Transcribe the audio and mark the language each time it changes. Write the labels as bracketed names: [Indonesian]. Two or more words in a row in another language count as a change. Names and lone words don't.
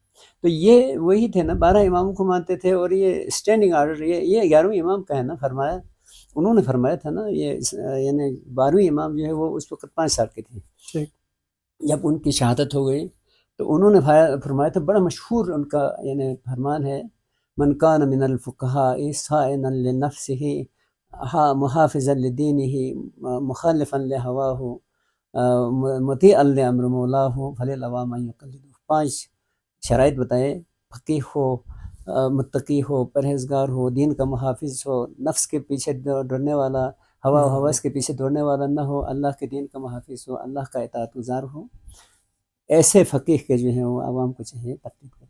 [Urdu] تو یہ وہی تھے نا، 12 اماموں کو مانتے تھے، اور یہ اسٹینڈنگ آرڈر، یہ 11ویں امام کا ہے نا، فرمایا انہوں نے، فرمایا تھا نا، یہ یعنی 12ویں امام جو ہے وہ اس وقت 5 سال کے تھے جب ان کی شہادت ہو گئی، تو انہوں نے فرمایا تھا، بڑا مشہور ان کا یعنی فرمان ہے، [Arabic] من کان من الفقہاء صائنا لنفسہ محافظا لدینہ مخالفا لہواہ مطیعا لامر مولاہ فللعوام ان یقلدوہ۔ [Urdu] 5 شرائط بتائے، فقیہ ہو، متقی ہو، پرہیزگار ہو، دین کا محافظ ہو، نفس کے پیچھے دوڑنے والا، ہوا و ہوس کے پیچھے دوڑنے والا نہ ہو، اللہ کے دین کا محافظ ہو، اللہ کا اطاعت گزار ہو، ایسے فقیہ کے جو ہیں وہ عوام کو چاہیے تقلید کریں۔